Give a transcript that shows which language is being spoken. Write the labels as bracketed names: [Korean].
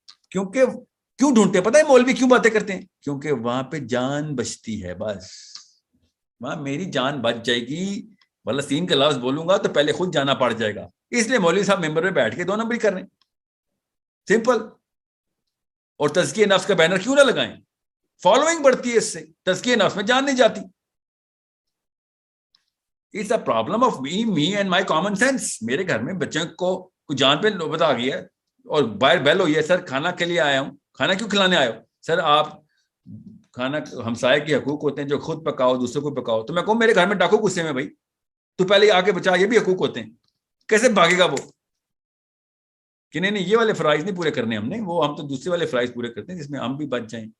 [Urdu] کیوں ڈھونڈتے ہیں پتہ ہے مولوی کیوں باتیں کرتے ہیں؟ کیونکہ وہاں پہ جان بچتی ہے, بس وہاں میری جان بچ جائے گی. فلسطین کا لفظ بولوں گا تو پہلے خود جانا پڑ جائے گا, اس لیے مولوی صاحب ممبر میں بیٹھ کے 2 نمبری کر رہے ہیں, سمپل. اور تزکیہ نفس کا بینر کیوں نہ لگائیں؟ فالوئنگ بڑھتی ہے اس سے, تزکیہ نفس میں جان نہیں جاتی. [English] It's a problem of me and my common sense. [Urdu] میرے گھر میں بچوں کو جان پہ نوبت آ گئی ہے اور باہر بیل ہوئی ہے, سر کھانا کے لیے آیا ہوں, کھانا کیوں کھلانے آئے ہو؟ سر آپ کھانا ہمسائے کے حقوق ہوتے ہیں جو خود پکاؤ دوسروں کو پکاؤ. تو میں کہوں میرے گھر میں ڈاکو غصے میں, بھائی تو پہلے آ کے بچا, یہ بھی حقوق ہوتے ہیں. کیسے بھاگے گا وہ کہ نہیں یہ والے فرائض نہیں پورے کرنے ہم نے, وہ ہم تو دوسرے والے فرائض پورے کرتے ہیں جس میں ہم بھی بچ جائیں.